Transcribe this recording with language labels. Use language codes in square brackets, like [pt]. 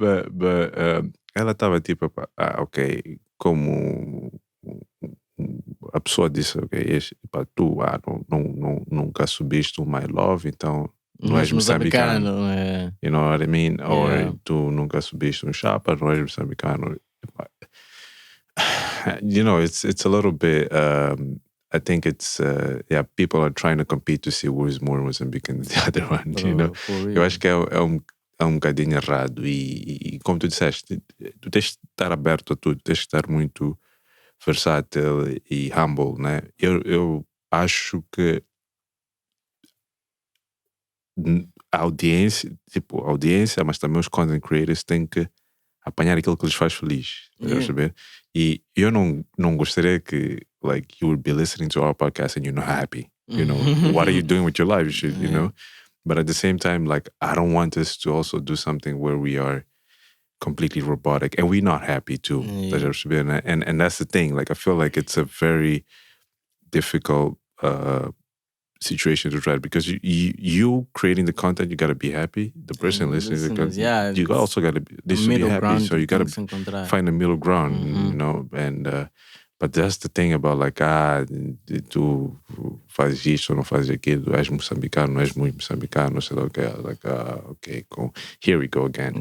[en] But [pt] ela estava tipo, ok, como a pessoa disse, ok, tu nunca subiste o My Love, então não és moçambicano. [en] You know what I mean? Or [pt] tu nunca subiste um chapa, não és moçambicano. [en] You know, it's a little bit. I think it's people are trying to compete to see who is more Mozambican than the other one. You know, [pt] eu acho que é um bocadinho errado e como tu disseste, tu tens de estar aberto a tudo, tens de estar muito versátil e humble, né? Eu acho que a audiência, mas também os content creators têm que apanhar aquilo que lhes faz feliz, saber? E eu não gostaria que, [en] like, you would be listening to our podcast and you're not happy. You know, what are you doing with your life? You should, you know. But at the same time, like, I don't want us to also do something where we are completely robotic and we're not happy too. And that's the thing. Like, I feel like it's a very difficult situation to try, because you creating the content, you got to be happy. The person listening to the content, you also got to be happy. So you got to find a middle ground, you know. And but that's the thing about, like, [pt] tu fazes isto ou não fazes aquilo, és moçambicano, não és muito moçambicano, sei lá o que, [en] like, ok, here we go again.